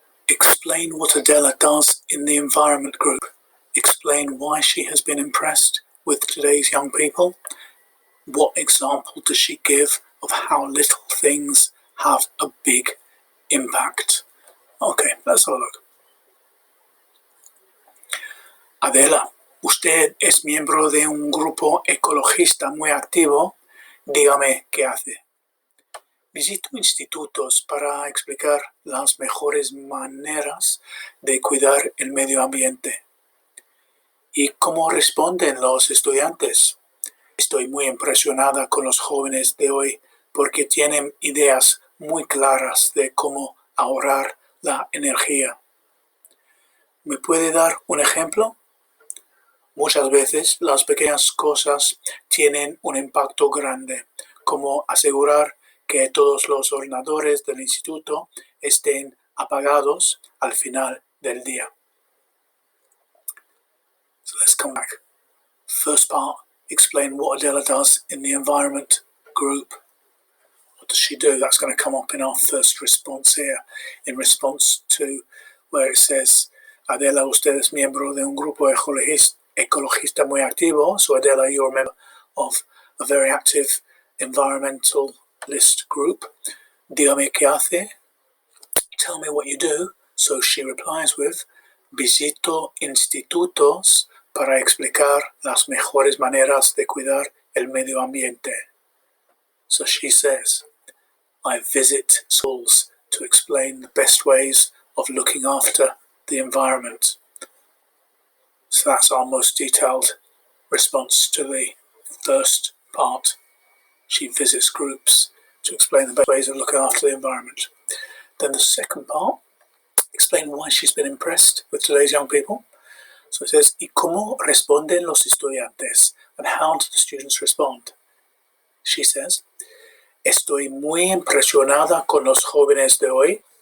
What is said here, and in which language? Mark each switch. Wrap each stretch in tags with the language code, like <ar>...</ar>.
<en>Explain what Adela does in the environment group. Explain why she has been impressed with today's young people. What example does she give of how little things have a big impact? Okay, let's have a look.</en> <es>Adela, usted es miembro de un grupo ecologista muy activo. Dígame qué hace. Visito institutos para explicar las mejores maneras de cuidar el medio ambiente. ¿Y cómo responden los estudiantes? Estoy muy impresionada con los jóvenes de hoy porque tienen ideas muy claras de cómo ahorrar la energía. ¿Me puede dar un ejemplo? Muchas veces las pequeñas cosas tienen un impacto grande, como asegurar que todos los ordenadores del instituto estén apagados al final del día.</es> <en>So let's come back. First part, explain what Adela does in the environment group. What does she do? That's going to come up in our first response here, in response to where it says,</en> <es>Adela, usted es miembro de un grupo ecologista muy activo.</es> <en>So Adela, you're a member of a very active environmentalist group.</en> <es>Dígame qué hace.</es> <en>Tell me what you do. So she replies with,</en> <es>visito institutos para explicar las mejores maneras de cuidar el medio ambiente.</es> <en>So she says, I visit schools to explain the best ways of looking after the environment. So that's our most detailed response to the first part. She visits groups to explain the best ways of looking after the environment. Then the second part, explain why she's been impressed with today's young people. So it says,</en> <es>¿Y cómo responden los estudiantes?</es> <en>And how do the students respond? She says,</en> <es>Estoy muy impresionada con los jóvenes de hoy.</es>